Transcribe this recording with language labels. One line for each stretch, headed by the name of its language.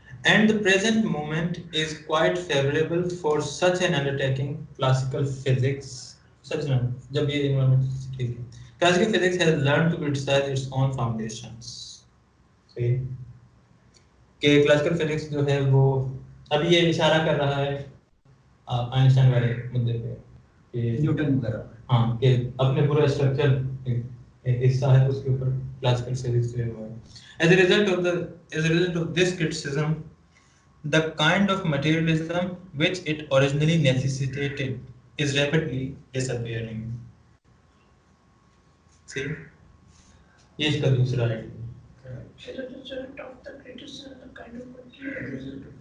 English: And the present moment is quite favorable for such an undertaking.
Urdu: Classical physics, جب یہ environment ٹھیک ہے.
English: Classical physics has learned to criticize its own foundations.
Urdu: صحیح کہ classical physics جو ہے وہ ابھی یہ اشارہ کر رہا ہے آئنسٹائن والے مدعے پہ کہ نیوٹن وغیرہ ہاں کہ اپنے پورا اسٹرکچر حصہ ہے اس کے اوپر classical physics جو ہے.
English: As a result of this criticism, the kind of materialism which it originally necessitated is rapidly disappearing.
Urdu: See, یہ اس کا دوسرا idea.
English: As a result of the criticism, the kind of materialism